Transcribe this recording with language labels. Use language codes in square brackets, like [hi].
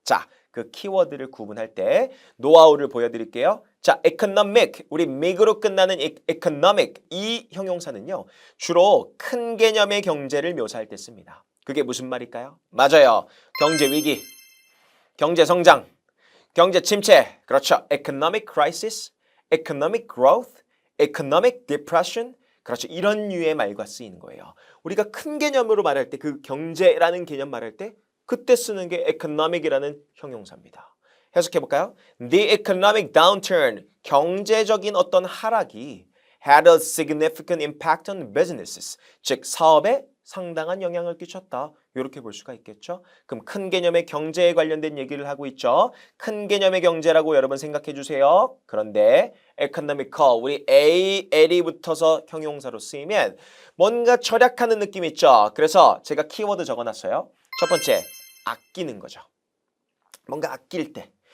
[ko] 자, 그 키워드를 구분할 때 노하우를 보여드릴게요. 자, economic, 우리 mac으로 끝나는 economic 이 형용사는요. 주로 큰 개념의 경제를 묘사할 때 씁니다. 그게 무슨 말일까요? 맞아요. 경제 위기, 경제 성장, 경제 침체. 그렇죠. [en] economic crisis, economic growth, economic depression. [ko] 그렇죠. 이런 류의 말과 쓰이는 거예요. 우리가 큰 개념으로 말할 때 그 경제라는 개념 말할 때 그때 쓰는 게 economic이라는 형용사입니다. 해석해 볼까요? [en] The economic downturn, [ko] 경제적인 어떤 하락이 [en] had a significant impact on businesses, [ko] 즉 사업에 상당한 영향을 끼쳤다. 이렇게 볼 수가 있겠죠. 그럼 큰 개념의 경제에 관련된 얘기를 하고 있죠. 큰 개념의 경제라고 여러분 생각해 주세요. 그런데 economical, 우리 L이 붙어서 형용사로 쓰이면 뭔가 절약하는 느낌 있죠. 그래서 제가 키워드 적어놨어요. 첫 번째, 아끼는 거죠. 뭔가 아낄 때.